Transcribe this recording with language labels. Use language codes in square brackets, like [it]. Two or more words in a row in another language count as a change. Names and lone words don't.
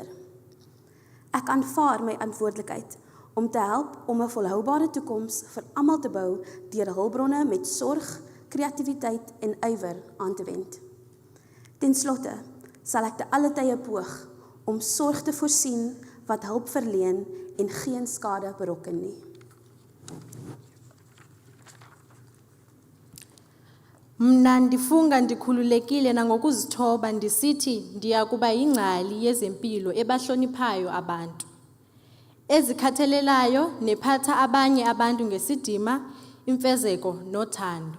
[af] Ek aanvaar my verantwoordelikheid om te help om 'n volhoubare toekoms vir almal te bou deur hulpbronne met sorg, kreatiwiteit en ywer aan te wend. Ten slotte sal ek te alle tye poog om sorg te voorsien wat hulp verleen en geen skade berokken nie. [xh] Mna ndifunga ndikhululekile nangokuzithoba ndisithi ndiya kuba yingcali yezempilo ebahloniphayo abantu, ezikhathalelayo nephatha abanye abantu ngesidima, imfezeko nothando.